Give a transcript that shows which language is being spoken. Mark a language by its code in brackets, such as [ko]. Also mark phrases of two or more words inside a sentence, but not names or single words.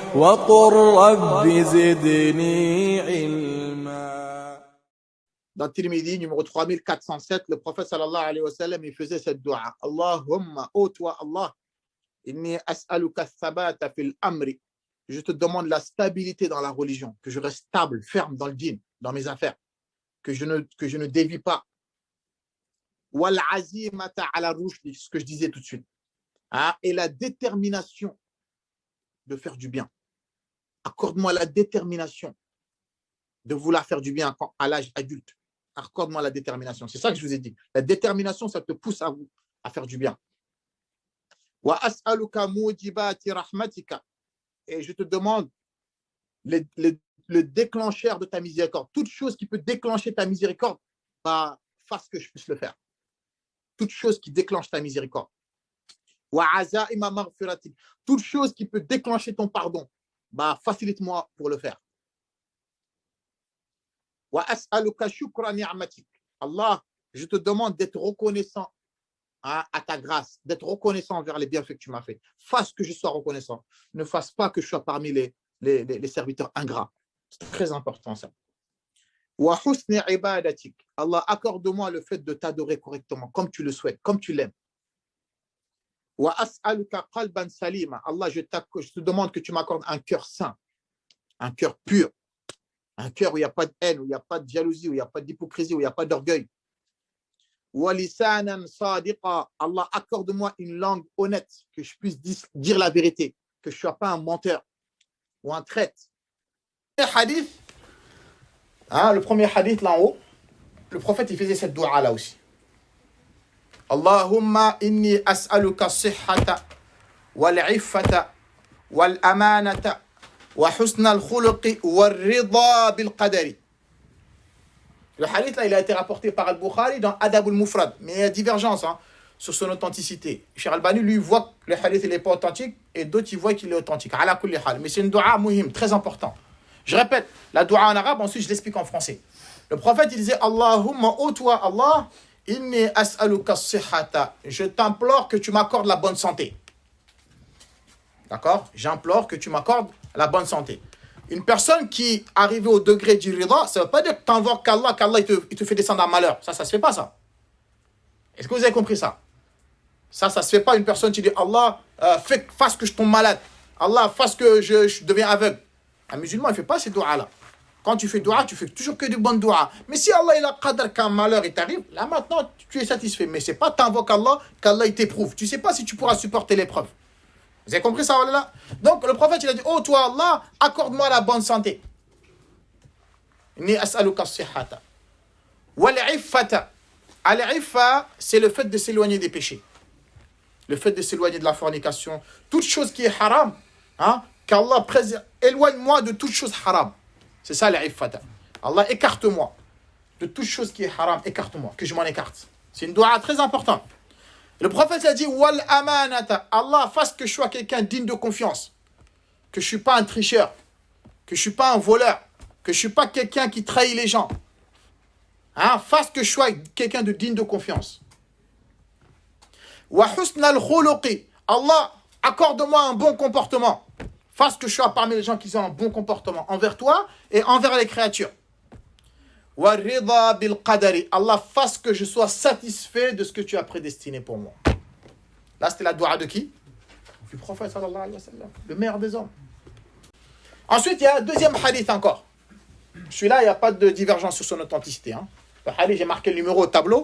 [ar] وقل رب زدني علما. [fr] Dans Tirmidhi, numéro 3407, le prophète [ar] صلى الله عليه وسلم, [fr] il faisait cette dua. [ar] Allahumma, [fr] ô toi Allah, [ar] إني أسألك الثبات في الأمر. [fr] Je te demande la stabilité dans la religion, que je reste stable, ferme dans le dîn, dans mes affaires, que je ne dévie pas. [ar] والعزيمة على الرشد, [fr] ce que je disais tout de suite. Et la détermination de faire du bien. Accorde-moi la détermination de vouloir faire du bien à l'âge adulte. Accorde-moi la détermination. C'est ça que je vous ai dit. La détermination, ça te pousse à faire du bien. [ar] وأسألك موجبات رحمتك. [fr] Et je te demande le déclencheur de ta miséricorde. Toute chose qui peut déclencher ta miséricorde, fasse que je puisse le faire. Toute chose qui déclenche ta miséricorde. [ar] وعزائم مغفرتك. [fr] Toute chose qui peut déclencher ton pardon, facilite-moi pour le faire. [ar] وأسألك شكر نعمتك. [fr] Allah, je te demande d'être reconnaissant à ta grâce, d'être reconnaissant envers les bienfaits que tu m'as fait. Fasse que je sois reconnaissant. Ne fasse pas que je sois parmi les serviteurs ingrats. C'est très important ça. [ar] وحسن عبادتك. [fr] Allah, accorde-moi le fait de t'adorer correctement, comme tu le souhaites, comme tu l'aimes. [ar] وأسألك قلبا سليما. [fr] Allah, je te demande que tu m'accordes un cœur saint, un cœur pur, un cœur où il n'y a pas de haine, où il n'y a pas de jalousie, où il n'y a pas d'hypocrisie, où il n'y a pas d'orgueil. [ar] ولسانا صادقا. [fr] Allah, accorde-moi une langue honnête, que je puisse dire la vérité, que je ne sois pas un menteur ou un traître. Le premier hadith là en haut, le prophète il faisait cette dua là aussi. [ar] اللهم إني أسألك الصحة والعفة والأمانة وحسن الخلق والرضا بالقدر. [fr] Le hadith là, il a été rapporté par Al-Bukhari dans Adab al-Mufrad, mais il y a divergence sur son authenticité. Cheikh Albani lui voit que le hadith il n'est pas authentique et d'autres ils voient qu'il est authentique. [ar] على كل حال, [fr] mais c'est une dua muhim, très important. Je répète, la dua en arabe, ensuite je l'explique en français. Le prophète il disait Allahumma, ô toi Allah, [ar] إني أسألك الصحة. [fr] Je t'implore que tu m'accordes la bonne santé. D'accord? J'implore que tu m'accordes la bonne santé. Une personne qui arrive au degré du rida, ça ne veut pas dire que tu invoques qu'Allah il te fait descendre un malheur. Ça ne se fait pas ça. Est-ce que vous avez compris ça? Ça ne se fait pas. Une personne qui dit Allah, fasse que je tombe malade. Allah, fasse que je deviens aveugle. Un musulman, il ne fait pas ces doigts-là. Quand tu fais doua, tu fais toujours que du bon doua. Mais si Allah il a qadar qu'un malheur il t'arrive, là maintenant tu es satisfait. Mais ce n'est pas t'invoques Allah qu'Allah il t'éprouve. Tu ne sais pas si tu pourras supporter l'épreuve. Vous avez compris ça, là? Donc le prophète il a dit oh toi Allah, accorde-moi la bonne santé. [ar] ني أسألك الصحة. والعفة. [fr] Al-iffa, c'est le fait de s'éloigner des péchés. Le fait de s'éloigner de la fornication. Toute chose qui est haram, qu'Allah préserve. Éloigne-moi de toute chose haram. C'est ça l'iffata. Allah, écarte-moi de toute chose qui est haram. Écarte-moi, que je m'en écarte. C'est une dua très importante. Le prophète a dit [ar] والأمانة. [fr] Allah, fasse que je sois quelqu'un digne de confiance. Que je ne suis pas un tricheur. Que je ne suis pas un voleur. Que je ne suis pas quelqu'un qui trahit les gens. Fasse que je sois quelqu'un de digne de confiance. [ar] وحسن الخلق. [fr] Allah, accorde-moi un bon comportement. Fasse que je sois parmi les gens qui ont un bon comportement envers toi et envers les créatures. [ar] والرضا بالقدر. [fr] Allah, fasse que je sois satisfait de ce que tu as prédestiné pour moi. Là, c'était la dua de qui? Du prophète [ar] صلى الله عليه وسلم, [fr] le meilleur des hommes. Ensuite, il y a un deuxième hadith encore. Celui-là, il n'y a pas de divergence sur son authenticité. Le hadith, j'ai marqué le numéro au tableau.